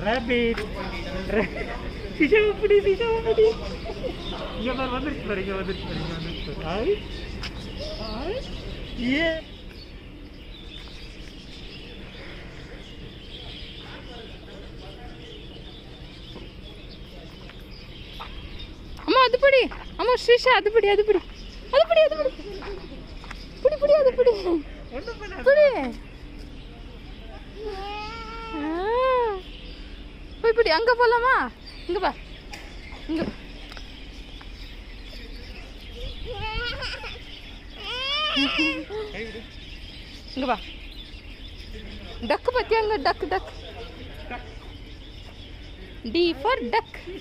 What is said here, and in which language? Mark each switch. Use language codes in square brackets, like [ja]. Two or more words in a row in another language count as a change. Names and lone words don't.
[ta] பிடி இங்க பாரு வந்துருச்சு பாரு ஹாய் ஏ [kn] ಅಮ್ಮ ಅದು ಬಿಡಿ, ಅಮ್ಮ ಶ್ರೀಶಾ ಅದು ಬಿಡಿ ಅದು ಬಿಡಿ ಅದು ಬಿಡಿ ಅದು ಬಿಡಿ ಬಿಡಿ ಅದು ಬಿಡಿ ಬಿಡಿ [ta] போய் பிடி. அங்கே போகலாமா? இங்கே பா, இங்கே இங்கே பா. டக்கு பற்றி அங்கே டக் [en] D for duck.